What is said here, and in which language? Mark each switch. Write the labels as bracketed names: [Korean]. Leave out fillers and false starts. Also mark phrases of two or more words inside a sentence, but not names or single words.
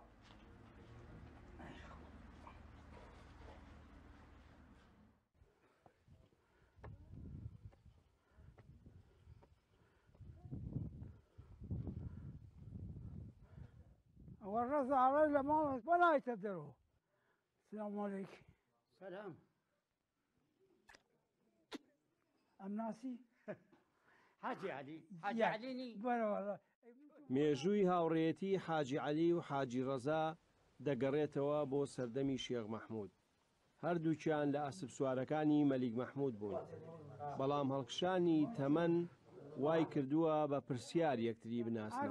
[Central Kurdish] ئەوە ڕەزاڕە لە ماڵ بەلایتە دەرەوە [Arabic] السلام عليكم [Central Kurdish] سلام ئەم ناسی حاجی عەلینی بەرە وەڵا مێژووی هاوڕێتی حاجی عەلی و حاجی ڕەزا دەگەڕێتەوە بۆ سەردەمی شێخ مەحموود هەردووکیان لە ئەسپ سوارەکانی مەلیک مەحموود بوون بەڵام هەڵکشانی تەمەن وای کردووە بە پرسیار یەکتری بناسنەوە